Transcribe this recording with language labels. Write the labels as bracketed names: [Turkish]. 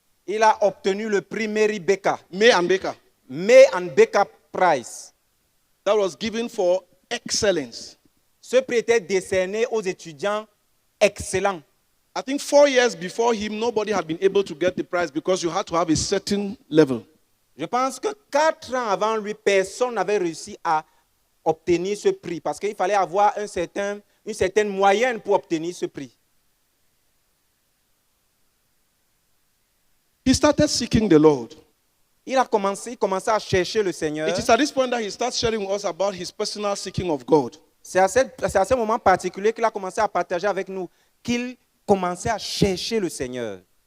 [French] Il a obtenu le prix Mary Baker. [English] May and Baker. May and Baker Prize. That was given for excellence. [French] Ce prix était décerné aux étudiants excellents. [English] I think 4 years before him, nobody had been able to get the prize because you had to have a certain level. [French] Je pense que 4 ans avant lui, personne n'avait réussi à obtenir ce prix parce qu'il fallait avoir une certaine moyenne pour obtenir ce prix. [English] He started seeking the Lord. [French] Il a commencé à chercher le Seigneur. [English] It is at this point that he starts sharing with us about his personal seeking of God. [French] C'est à ce moment particulier qu'il a commencé à partager avec nous qu'il commençait à chercher le Seigneur.